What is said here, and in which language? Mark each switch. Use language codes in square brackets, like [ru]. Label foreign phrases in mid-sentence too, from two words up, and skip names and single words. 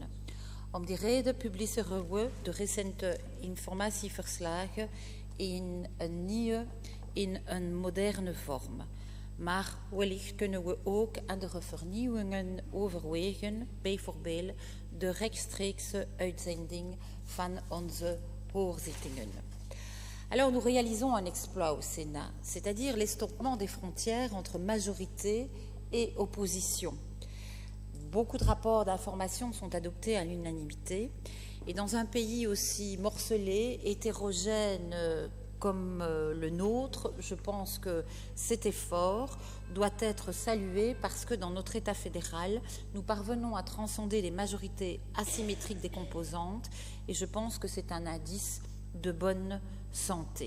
[nl] Om die reden publiceren we de recente informatieverslagen in een nieuwe, in een moderne vorm. Maar wellicht kunnen we ook andere vernieuwingen overwegen, bijvoorbeeld de rechtstreekse uitzending van onze hoorzittingen. [fr] Alors nous réalisons un exploit au Sénat, c'est-à-dire l'estompement des frontières entre majorité et opposition. beaucoup de rapports d'information sont adoptés à l'unanimité. Et dans un pays aussi morcelé, hétérogène comme le nôtre, je pense que cet effort doit être salué parce que dans notre État fédéral, nous parvenons à transcender les majorités asymétriques des composantes et je pense que c'est un indice de bonne santé.